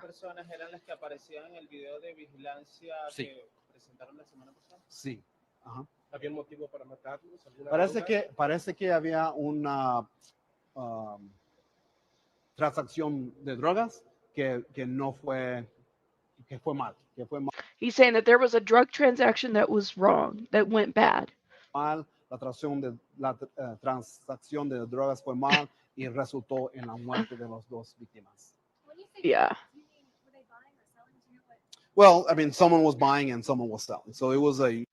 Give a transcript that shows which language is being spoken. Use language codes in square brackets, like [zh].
[es] dos personas eran las que aparecían en el video de vigilancia Sí. que presentaron la semana pasada. Sí. Ajá. ¿Había un motivo para matarlos? Parece que había una transacción de drogas que no fue mal, [en] He's saying that there was a drug transaction that was wrong, that went bad. [es] la transacción de drogas fue mal y resultó en la muerte de las dos víctimas. [en] When you say Yeah. do you mean were they buying or selling? Do you know what? Well, I mean, someone was buying and someone was selling, so it was a.